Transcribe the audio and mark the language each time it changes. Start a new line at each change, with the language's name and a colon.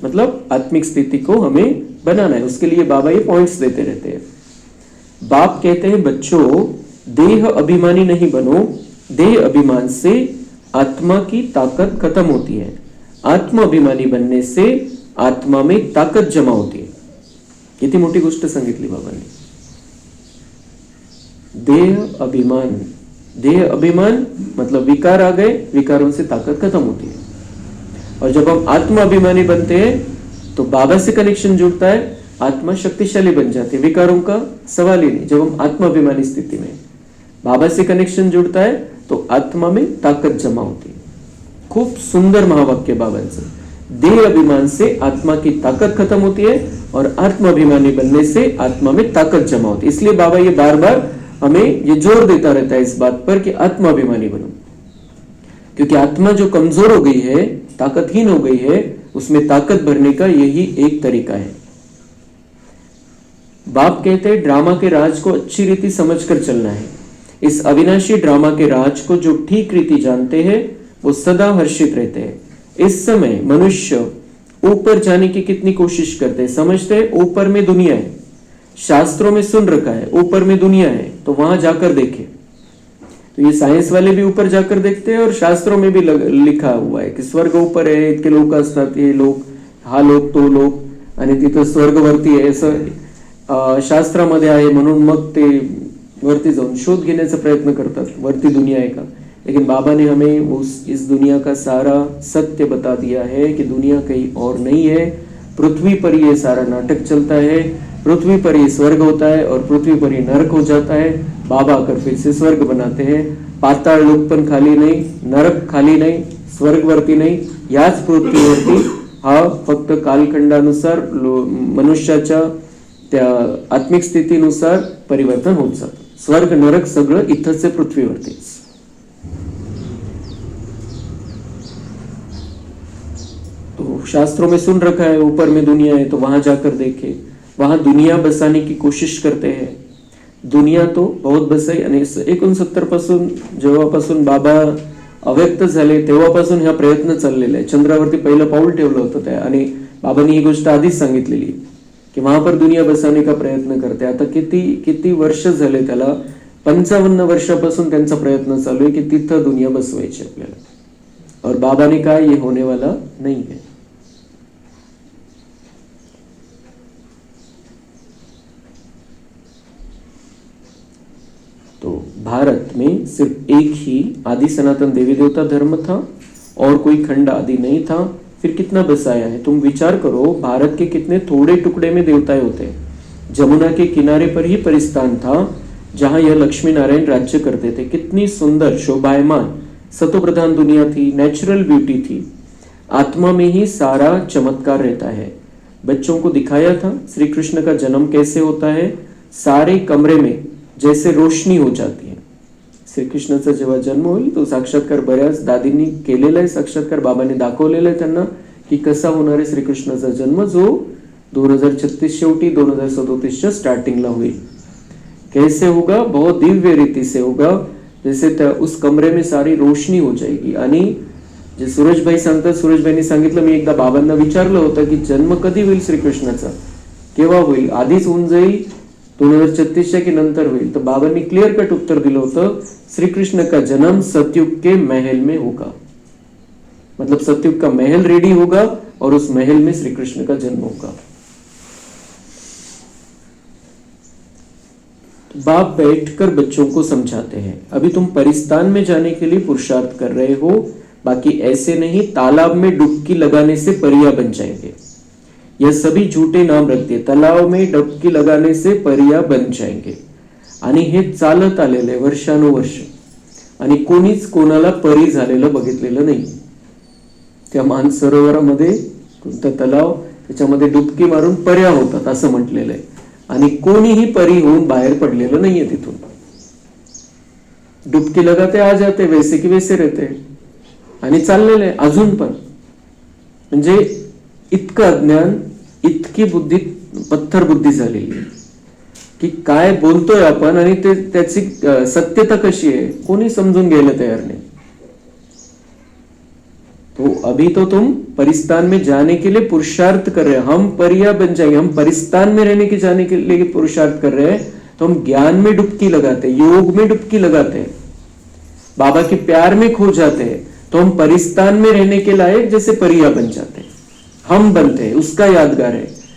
Hindi: मतलब आत्मिक स्थिति को हमें बनाना है. उसके लिए बाबा ये पॉइंट्स देते रहते हैं. बाप कहते हैं बच्चों, देह अभिमानी नहीं बनो, देह अभिमान से आत्मा की ताकत खत्म होती है, आत्म अभिमानी बनने से आत्मा में ताकत जमा होती है.
Marathi: किती मोठी गोष्ट सांगितली बाबांनी.
Hindi: देह अभिमान मतलब विकार आ गए, विकारों से ताकत खत्म होती है. और जब हम आत्म अभिमानी बनते हैं तो बाबा से कनेक्शन जुड़ता है, आत्मा शक्तिशाली बन जाती है, विकारों का सवाल ही नहीं. जब हम आत्म अभिमानी स्थिति में बाबा से कनेक्शन जुड़ता है तो आत्मा में ताकत जमा होती है.
Marathi: खूब सुंदर महावाक्य बाबांचं.
Hindi: देह अभिमान से आत्मा की ताकत खत्म होती है और आत्म अभिमानी बनने से आत्मा में ताकत जमा होती है. इसलिए बाबा ये बार बार हमें ये जोर देता रहता है इस बात पर कि आत्म अभिमानी बनो, क्योंकि आत्मा जो कमजोर हो गई है, ताकतहीन हो गई है, उसमें ताकत भरने का यही एक तरीका है. बाप कहते हैं ड्रामा के राज को अच्छी रीति समझकर चलना है. इस अविनाशी ड्रामा के राज को जो ठीक रीति जानते हैं वो सदा हर्षित रहते हैं. इस समय मनुष्य ऊपर जाने की कितनी कोशिश करते हैं, समझते हैं ऊपर में दुनिया है, शास्त्रों में सुन रखा है ऊपर में दुनिया है, तो वहां जाकर देखें. तो ये साइंस वाले भी ऊपर जाकर देखते हैं और शास्त्रों में भी लिखा हुआ है की
Marathi: स्वर्ग ऊपर आहे, इतके लोक असतात, हे लोक, हा लोक, तो लोक आणि तिथं स्वर्गवरती आहे असं शास्त्रामध्ये आहे. म्हणून मग ते वरती जाऊन शोध घेण्याचा प्रयत्न करतात वरती दुनिया आहे का.
Hindi: लेकिन बाबा ने हमें इस दुनिया का सारा सत्य बता दिया है कि दुनिया कहीं और नहीं है, पृथ्वी पर ये सारा नाटक चलता है. पृथ्वी पर ही स्वर्ग होता है और पृथ्वी पर ही नरक हो जाता है. बाबा आकर फिर से स्वर्ग बनाते हैं.
Marathi: पाताळ लोक पण खाली नाही, नरक खाली नाही, स्वर्गवरती नाही, याच पृथ्वीवरती हा फक्त कालखंडानुसार मनुष्याच्या त्या आत्मिक स्थितीनुसार परिवर्तन होत जातं. स्वर्ग नरक सगळं इथंच आहे पृथ्वीवरतीच.
Hindi: तो शास्त्रों में सुन रखा है ऊपर में दुनिया है, तो वहां जाकर देखे. वहां दुनिया बसाने की कोशिश करते हैं. दुनिया तो बहुत बसाई
Marathi: आणि 69 पासून जेव्हापासून बाबा अव्यक्त झाले तेव्हापासून हा प्रयत्न चाललेला आहे. चंद्रावरती पहिलं पाऊल ठेवलं होतं त्या, आणि बाबांनी ही गोष्ट आधीच सांगितलेली की
Hindi: वहां पर दुनिया बसाने का प्रयत्न करते.
Marathi: आता किती वर्ष झाले त्याला, 55 वर्षापासून त्यांचा प्रयत्न चालू आहे की तिथं दुनिया बसवायची आपल्याला.
Hindi: और बाबा ने कहा ये होने वाला नहीं है. तो भारत में सिर्फ एक ही आदि सनातन देवी देवता धर्म था और कोई खंड आदि नहीं था. फिर कितना बसाया है. तुम विचार करो, भारत के कितने थोड़े टुकड़े में देवताएं होते हैं. जमुना के किनारे पर ही परिस्थान था जहां यह लक्ष्मी नारायण राज्य करते थे. कितनी सुंदर शोभायमान सतोप्रधान दुनिया थी, नेचुरल ब्यूटी थी. आत्मा में ही सारा चमत्कार रहता है. बच्चों को दिखाया था श्री कृष्ण का जन्म कैसे होता है. सारे कमरे में जैसे रोशनी हो जाती है.
Marathi: श्रीकृष्णाचा जेव्हा जन्म होईल तो साक्षात्कार बऱ्याच दादींनी केलेला आहे. साक्षात्कार बाबांनी दाखवलेला आहे त्यांना की कसा होणार आहे श्रीकृष्णाचा जन्म, जो 2036 शेवटी 2037च्या स्टार्टिंगला होईल.
Hindi: कैसे होगा, बहुत दिव्य रीति से होगा. जैसे उस कमरे में सारी रोशनी हो जाएगी.
Marathi: आणि जे सूरजभाई सांगतात, सूरजभाईंनी सांगितलं, मी एकदा बाबांना विचारलं होतं की जन्म कधी होईल श्रीकृष्णाचा, केव्हा होईल, आधीच होऊन जाईल 2036 की नंतर होईल. तर बाबांनी क्लियर कट उत्तर दिलं होतं,
Hindi: श्री कृष्ण का जन्म सतयुग के महल में होगा. मतलब सतयुग का महल रेडी होगा और उस महल में श्री कृष्ण का जन्म होगा. बाप बैठकर बच्चों को समझाते हैं, अभी तुम परिस्तान में जाने के लिए पुरुषार्थ कर रहे हो, बाकी ऐसे नहीं तालाब में डुबकी लगाने से परिया बन जाएंगे. यह सभी झूठे नाम रखते. तलाव में डुबकी लगाने से परिया बन जाएंगे.
Marathi: आणि हे चालत आलेले वर्षानुवर्ष, आणि कोणीच कोणाला परी झालेलं बघितलेलं नाही. त्या मानसरोवरामध्ये कोणता तलाव, त्याच्यामध्ये डुबकी मारून पर्या होतात असं म्हटलेलं आहे. आणि कोणीही परी होऊन बाहेर पडलेलं नाहीये तिथून.
Hindi: डुबकी लगाते आ जाते, वैसे की वैसे रहते.
Marathi: आणि चाललेलं आहे अजून पण. म्हणजे इतकं अज्ञान, इतकी बुद्धी पत्थर बुद्धी झालेली आहे की काय बोलतोय आपण आणि त्याची सत्यता कशी आहे कोणी समजून घ्यायला तयार नाही.
Hindi: तो अभी तो तुम परिस्तान में जाने के लिए पुरुषार्थ कर रहे हैं. हम परिया बन जाएंगे. हम परिस्तान में रहने के जाने के लिए पुरुषार्थ कर रहे हैं, तो हम ज्ञान में डुबकी लगाते हैं, योग में डुबकी लगाते हैं, बाबा के प्यार में खो जाते हैं, तो हम परिस्तान में रहने के लायक जैसे परिया बन जाते हैं, हम बनते हैं। उसका यादगार है।